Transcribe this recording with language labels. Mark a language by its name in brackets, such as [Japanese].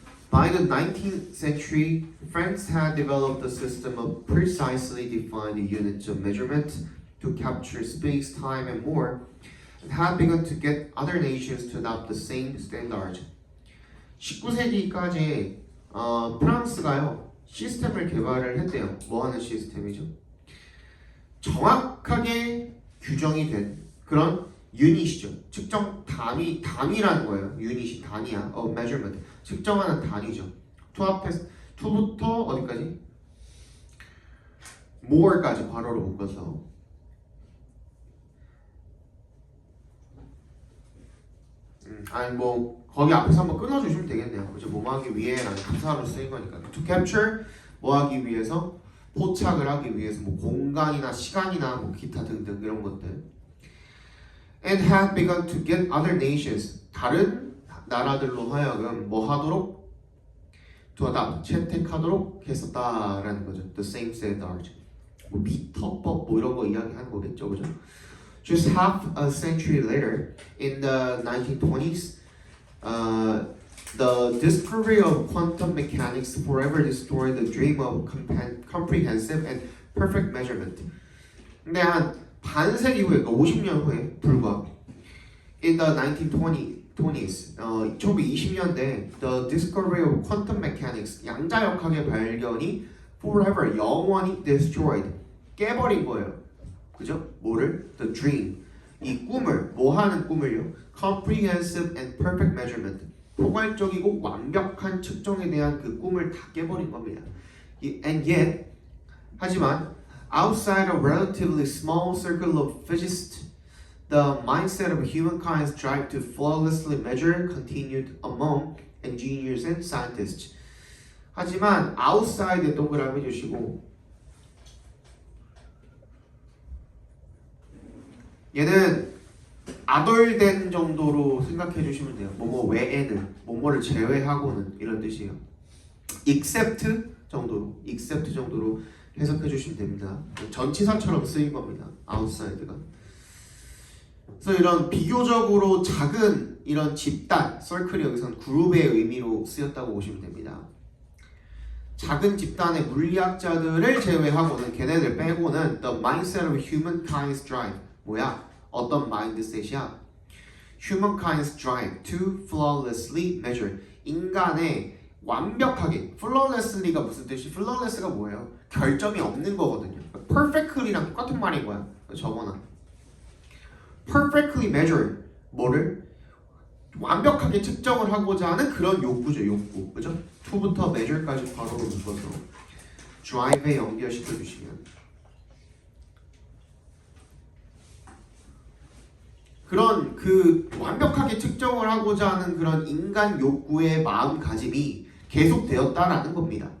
[English] By the 19th century, France had developed a system of precisely defined units of measurement to capture space, time, and more, and had begun to get other nations to adopt the same standard. [Korean] 19세기까지 프랑스가요 시스템을 개발을 했대요. 뭐 하는 시스템이죠? 정확하게 규정이 된 그런 유닛이죠. 측정 단위라는 거예요. 유닛이 단위야. measurement. 측정하는 단위죠. to부터 어디까지? more까지 괄호로 묶어서. 아니 뭐 거기 앞에서 한번 끊어주시면 되겠네요. 그죠? 뭐 하기 위해라는 부사로 쓰인 거니까. To capture 뭐 하기 위해서 포착을 하기 위해서 뭐 공간이나 시간이나 뭐 기타 등등 이런 것들. [English] And have begun to get other nations 다른 나라들로 하여금 뭐 하도록 to adopt 채택하도록 했었다라는 거죠. The same standard. [Korean] 뭐 미터법 뭐 이런 거 이야기하는 거겠죠, 그죠? [English] Just half a century later, in the 1920s, the discovery of quantum mechanics forever destroyed the dream of comprehensive and perfect measurement. [Korean] 근데 한 반세기 후에, 그러니까 50년 후에 불과 in the 1920s, 1920년대, the discovery of quantum mechanics, 양자역학의 발견이 forever, 영원히 destroyed, 깨버린 거예요. 그죠? 뭐를? The dream. 이 꿈을, 뭐 하는 꿈을요? [English] Comprehensive and perfect measurement. [Korean] 포괄적이고 완벽한 측정에 대한 그 꿈을 다 깨버린 겁니다. [English] And yet, 하지만 outside a relatively small circle of physicists, the mindset of humankind's drive to flawlessly measure continued among engineers and scientists. [Korean] 하지만 outside에 동그라미 주시고 얘는 아덜된 정도로 생각해 주시면 돼요. 뭐뭐 외에는, 뭐뭐를 제외하고는 이런 뜻이에요. except 정도로 해석해 주시면 됩니다. 전치사처럼 쓰인 겁니다. outside가. 그래서 이런 비교적으로 작은 이런 집단, circle이 여기서는 그룹의 의미로 쓰였다고 보시면 됩니다. 작은 집단의 물리학자들을 제외하고는 걔네들 빼고는 the mindset of humankind's drive 뭐야? 어떤 마인드셋이야? Humankind's drive to flawlessly measure 인간의 완벽하게 flawlessly가 무슨 뜻이? flawless가 뭐예요? 결점이 없는 거거든요. perfectly랑 똑같은 말인 거야. 저거나 perfectly measure 뭐를? 완벽하게 측정을 하고자 하는 그런 욕구죠. 욕구. 그죠? to부터 measure까지 바로 묶어서 drive에 연결시켜 주시면 그런 그 완벽하게 측정을 하고자 하는 그런 인간 욕구의 마음가짐이 계속되었다라는 겁니다.